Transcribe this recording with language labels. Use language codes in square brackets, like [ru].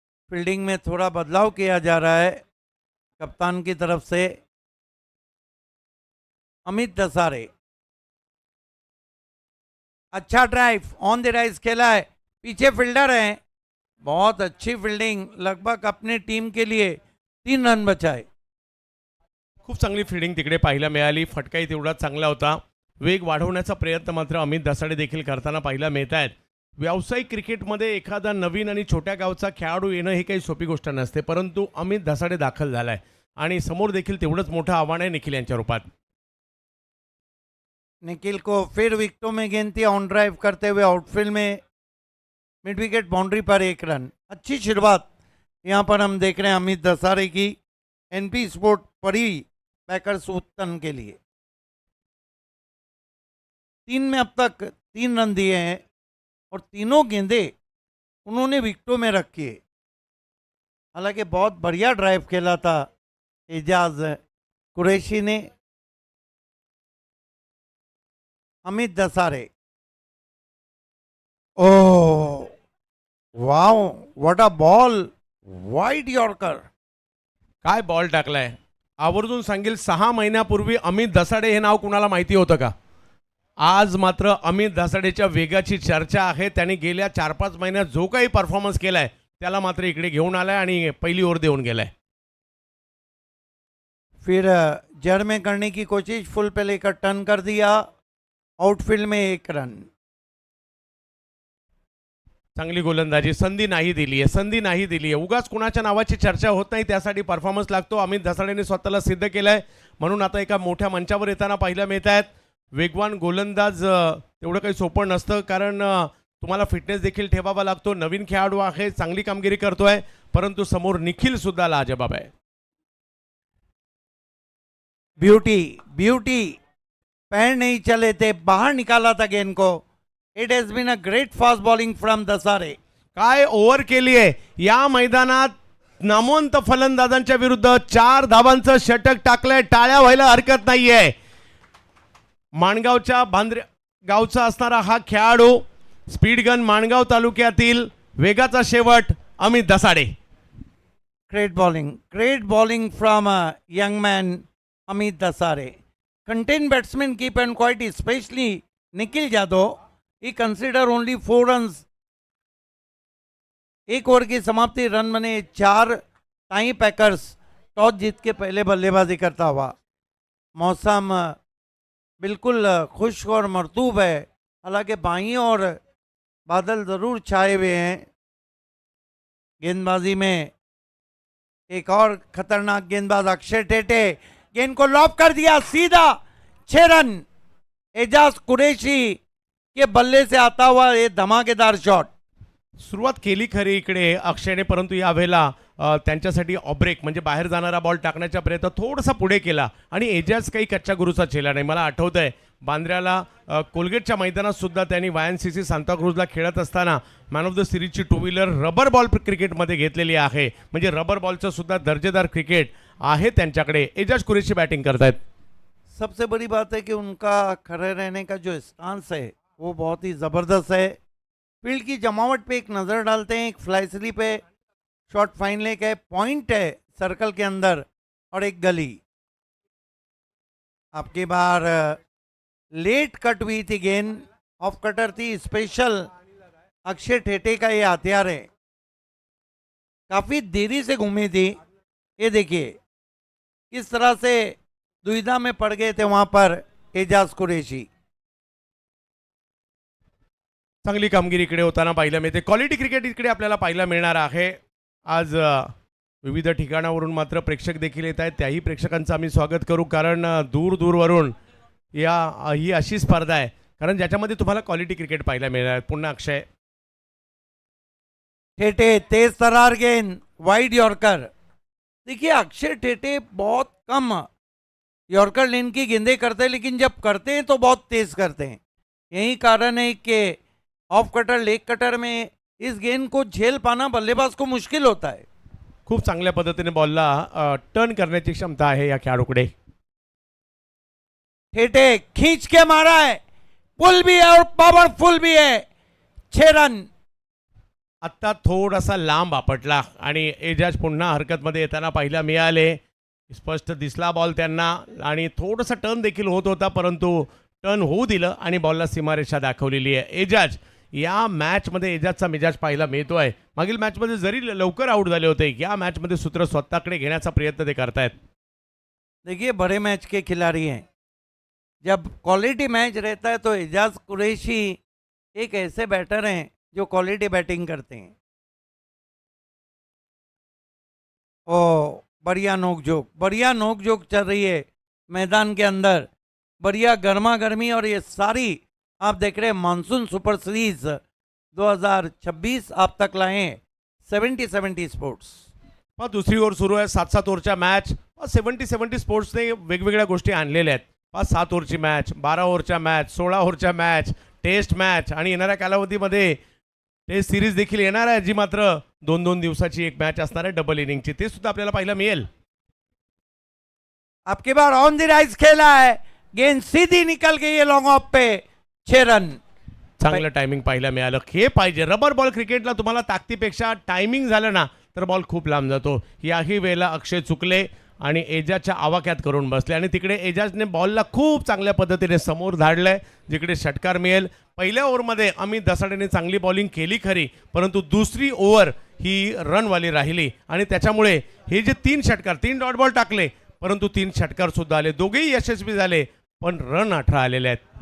[hi] Fielding में थोड़ा बदलाव किया जा रहा है कप्तान की तरफ से। अमित दसारे, अच्छा ड्राइव ऑन द राइज खेला है, पीछे फील्डर हैं, बहुत अच्छी फील्डिंग, लगभग अपने टीम के लिए 3 रन बचाए। [mr] खूप चांगली फील्डिंग तिकडे पाहायला मिळाली, फटकाही तेवढा चांगला होता। वेग वाढवण्याचा प्रयत्न मात्र अमित दसाडे देखील करताना पाहायला मिळत आहेत। व्यावसायिक क्रिकेटमध्ये एखादा नवीन आणि छोट्या गावचा खेळाडू येणं ही काही सोपी गोष्ट नसते, परंतु अमित दसाडे दाखल झालाय आणि समोर देखील तेवढंच मोठं आव्हान आहे निखिल यांच्या रूपात। [hi] निखिल को फिर विकेटों में गेंद थी, ऑन ड्राइव करते हुए आउटफील्ड में मिड विकेट बाउंड्री पर 1 रन। अच्छी शुरुआत यहाँ पर हम देख रहे हैं अमित दसारे की, एनपी स्पोर्ट परी पैकर्स उत्तन के लिए। 3 में अब तक 3 रन दिए हैं और तीनों गेंदें उन्होंने विकेटों में रखी है। हालांकि बहुत बढ़िया ड्राइव खेला था एजाज कुरैशी ने। [en] Amit Dasare, oh wow, what a ball, wide yorker. [mr] काय बॉल टाकलाय, आवर्जून सांगेल 6 महिन्यापूर्वी अमित दसाडे हे नाव कुणाला माहिती होतं का? आज मात्र अमित दसाडेच्या वेगाची चर्चा आहे। त्याने गेल्या 4-5 महिन्यात जो काही परफॉर्मन्स केलाय त्याला मात्र इकडे घेऊन आलाय आणि पहिली ओव्हर देऊन गेलाय। [hi] फिर जड़ में करने की कोशिश, फुल पे लेकर टर्न कर दिया, आउटफील्ड में 1 रन। [mr] चांगली गोलंदाजी, संधी नाही दिली आहे। उगाच कुणाच्या नावाची चर्चा होत नाही, त्यासाठी परफॉर्मन्स लागतो। अमित दसाडेने स्वतःला सिद्ध केलंय, म्हणून आता एका मोठ्या मंचावर येताना पाहायला मिळत आहेत। वेगवान गोलंदाज तेवढं काही सोपं नसतं, कारण तुम्हाला फिटनेस देखील ठेवावा लागतो। नवीन खेळाडू आहे, चांगली कामगिरी करतोय, परंतु समोर निखिल सुद्धा लाजवाब आहे। [hi] ब्यूटी पैर नहीं चले थे, बाहर निकाला था गेंद को। [en] It has been a great fast bowling from Dasare. [mr] काय ओव्हर केली आहे या मैदानात, नामवंत फलंदाजांच्या विरुद्ध 4 धावांचं षटक टाकलंय, टाळ्या व्हायला हरकत नाहीये। माणगावच्या बांद्रे गावचा असणारा हा खेळाडू, स्पीड गन माणगाव तालुक्यातील, वेगाचा शेवट Amit दसाडे। [en] Great bowling from a young man Amit Dasare. Contain batsman keep and quiet, especially Nikhil Yadav. He consider only 4 runs. [hi] 1 over की समाप्ति, रन बने 4। टाई पैकर्स टॉस जीत के पहले बल्लेबाजी करता हुआ। मौसम बिल्कुल खुश्क और मरतूब है, हालांकि बाई और बादल ज़रूर छाए हुए हैं। गेंदबाजी में एक और खतरनाक गेंदबाज अक्षय टेटे, गेंद को लॉब कर दिया सीधा, 6 रन। एजाज कुरैशी के बल्ले से आता हुआ ये धमाकेदार शॉट। [mr] सुरुवात केली खरी इकडे अक्षयने, परंतु यावेळेला त्यांच्यासाठी ऑब्रेक म्हणजे बाहेर जाणारा बॉल टाकण्याचा प्रयत्न थोडासा पुढे केला आणि एजाज काही कच्च्या गुरुचा चेला नाही। मला आठवतंय बांद्र्याला कोलगेटच्या मैदानात सुद्धा त्यांनी वायएनसीसी सांताक्रूजला खेळत असताना man of the सिरीजची 2 wheeler rubber ball क्रिकेटमध्ये घेतलेली आहे। म्हणजे रबर बॉलचं सुद्धा दर्जेदार क्रिकेट आहे त्यांच्याकडे। एजाज कुरैशी बॅटिंग करतायत। [hi] सबसे बड़ी बात है कि उनका खड़े रहने का जो स्टांस है वो बहुत ही ज़बरदस्त है। फील्ड की जमावट पे एक नज़र डालते हैं, एक फ्लाई स्लिप पे शॉट फाइन लेक है, पॉइंट है सर्कल के अंदर और एक गली। आपकी बार लेट कट हुई थी गेंद, ऑफ कटर थी, स्पेशल अक्षय ठेटे का ये हथियार है। काफ़ी देरी से घूमी थी, ये देखिए किस तरह से दुविधा में पड़ गए थे वहाँ पर एजाज कुरैशी। [mr] चांगली कामगिरी इकडे होताना पाहायला मिळते। क्वालिटी क्रिकेट इकडे आपल्याला पाहायला मिळणार आहे। आज विविध ठिकाणावरून मात्र प्रेक्षक देखील येत आहेत, त्याही प्रेक्षकांचं आम्ही स्वागत करू, कारण दूरवरून ही अशी स्पर्धा आहे कारण ज्याच्यामध्ये तुम्हाला क्वालिटी क्रिकेट पाहायला मिळणार। पुन्हा अक्षय [hi] ठेठे तेज तरार गेंद, वाइड यॉर्कर। देखिए अक्षय ठेठे बहुत कम यॉर्कर लेन की गेंदें करते हैं, लेकिन जब करते हैं तो बहुत तेज करते हैं। यही कारण है कि ऑफ कटर लेग कटर में इस गेंद को झेल पाना बल्लेबाज को मुश्किल होता है। [mr] खूप चांगल्या पद्धतीने बॉलला टर्न करण्याची क्षमता आहे या खेळाडूकडे. [hi] ठेठे खींच के मारा है, पुल भी है और पावरफुल भी है, 6 रन। [mr] आत्ता थोडासा लांब आपटला आणि एजाज पुन्हा हरकतमध्ये येताना पाहायला मिळाले. स्पष्ट दिसला बॉल त्यांना आणि थोडासा टर्न देखील होत होता, परंतु टर्न होऊ दिलं आणि बॉलला सीमारेषा दाखवलेली आहे. एजाज या मॅचमध्ये एजाजचा मिजाज पाहायला मिळतोय. मागील मॅचमध्ये जरी लवकर आउट झाले होते, या मॅचमध्ये सूत्र स्वतःकडे घेण्याचा प्रयत्न ते करतायत. [hi] देखिए बड़े मैच के खिलाड़ी हैं, जब क्वालिटी मैच रहता है तो एजाज कुरैशी एक ऐसे बैटर हैं जो क्वालिटी बैटिंग करते हैं। ओ बढ़िया नोकझोंक चल रही है मैदान के अंदर, बढ़िया गर्मा गर्मी। और ये सारी आप देख रहे हैं मानसून सुपर सीरीज 2026 आप तक लाए 70-70 स्पोर्ट्स। [mr] मग दुसरी ओव्हर सुरू आहे, 7-7 ओव्हरच्या मॅच. 70-70 स्पोर्ट्सने वेगवेगळ्या गोष्टी आणलेल्या आहेत. 5-7 ओव्हरची match, 12 ओव्हरच्या match, 16 ओव्हरच्या match, taste match आणि येणाऱ्या कालावधीमध्ये टेस्ट सिरीज देखील येणार आहे, जी मात्र 2-2 दिवसाची एक मॅच असणार आहे डबल इनिंगची. ते सुद्धा आपल्याला पाहायला मिळेल. [hi] आपकी बार ऑन द राइज खेला है, गेंद सीधी निकल गई है लॉन्ग ऑफ पे, 6 रन। [mr] चांगलं टायमिंग पाहायला मिळालं. हे पाहिजे रबर बॉल क्रिकेटला. तुम्हाला ताकदीपेक्षा टायमिंग झालं ना तर बॉल खूप लांब जातो. याही वेळेला अक्षय चुकले आणि एजाजच्या आवाक्यात करून बसले आणि तिकडे एजाजने बॉलला खूप चांगल्या पद्धतीने समोर धाडलंय, जिकडे षटकार मिळेल. पहिल्या ओव्हरमध्ये अमित दसाडेने चांगली बॉलिंग केली खरी, परंतु दुसरी ओव्हर ही रनवाली राहिली आणि त्याच्यामुळे हे जे 3 षटकार 3 डॉट बॉल टाकले, परंतु 3 षटकार सुद्धा आले, दोघेही यशस्वी झाले, पण रन 18 आलेले आहेत.